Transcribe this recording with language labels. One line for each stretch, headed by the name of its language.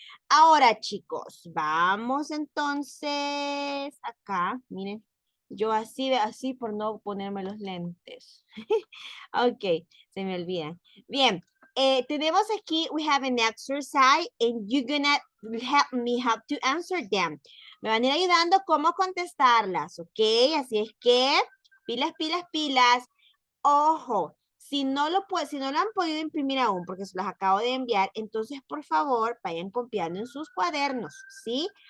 Spanish: Ahora, chicos, vamos entonces acá. Miren, yo así por no ponerme los lentes. Ok, se me olvidan. Bien, tenemos aquí,
English: we have an exercise and you're gonna help me how to answer them.
Spanish: Me van a ir ayudando cómo contestarlas, ¿ok? Así es que, pilas, pilas, pilas. Ojo, si no lo han podido imprimir aún, porque se los acabo de enviar, entonces, por favor, vayan copiando en sus cuadernos, ¿sí?